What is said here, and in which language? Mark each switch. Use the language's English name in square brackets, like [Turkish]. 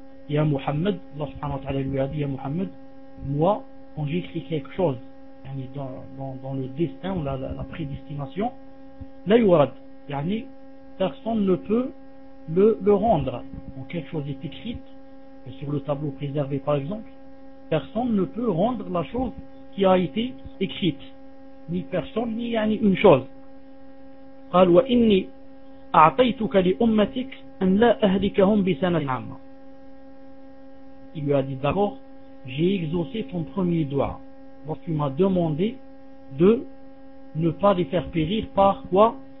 [French] يَا مُحَمَّدْ, Allah subhanahu wa ta'ala lui a dit, يَا مُحَمَّدْ, moi, quand j'écris quelque chose yani dans le destin ou la prédestination, [Arabic] لَا يُوَلْدْ, [French] yani personne ne peut le rendre. Donc quelque chose est écrit sur le tableau préservé par exemple, personne ne peut rendre la chose qui a été écrite, ni personne ni yani une chose. [Arabic] قال واني اعطيتك لامتك ان لا اهلكهم بسنه عامه. [French] Il lui a dit d'abord j'ai exaucé ton premier doigt parce qu'il m'a demandé de ne pas les faire périr par quoi?